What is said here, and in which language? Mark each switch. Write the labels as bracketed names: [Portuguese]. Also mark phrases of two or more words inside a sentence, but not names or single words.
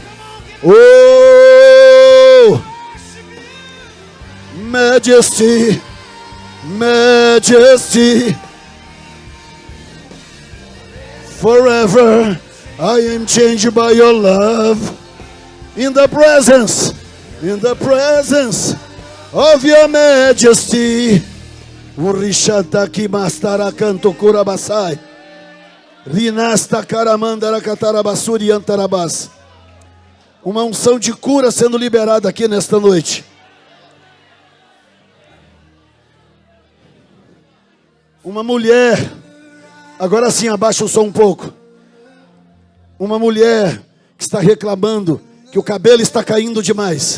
[English] Oh, Majesty, Majesty, forever I am changed by your love. In the presence of your majesty. Urishantaki mastara canto curabasai. Rinasta caramandara catarabasuri antarabas. [Portuguese] Uma unção de cura sendo liberada aqui nesta noite. Uma mulher, agora sim abaixa o som um pouco. Uma mulher que está reclamando que o cabelo está caindo demais.